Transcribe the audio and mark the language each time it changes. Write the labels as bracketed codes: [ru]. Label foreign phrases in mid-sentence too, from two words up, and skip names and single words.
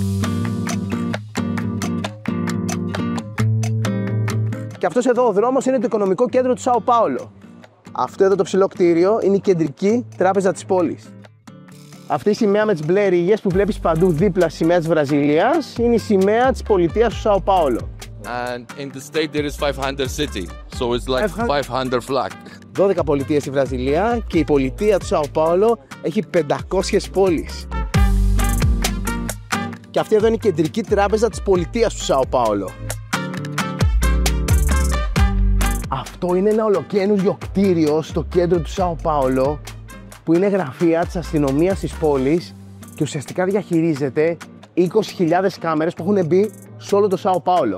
[el] Και αυτός εδώ ο δρόμος είναι το οικονομικό κέντρο του Σάο Πάολο. Αυτό εδώ το ψηλό κτίριο είναι η κεντρική τράπεζα της πόλης. Αυτή η σημαία με τις μπλε ρίγες που βλέπεις παντού δίπλα στη σημαία της Βραζιλίας είναι η σημαία της πολιτείας του Σάο Πάολο. [en] And in the state there is 500 city, so it's like 500 flag. [el] 12 πολιτείες στη Βραζιλία και η πολιτεία του Σάο Πάολο έχει 500 πόλεις. Και αυτή εδώ είναι η κεντρική τράπεζα της πολιτείας του Σάο Πάολο. Αυτό είναι ένα ολοκαίνουργιο κτίριο στο κέντρο του Σάο Πάολο που είναι γραφεία της αστυνομίας της πόλης και ουσιαστικά διαχειρίζεται 20.000 κάμερες που έχουν μπει σε όλο το Σάο Πάολο.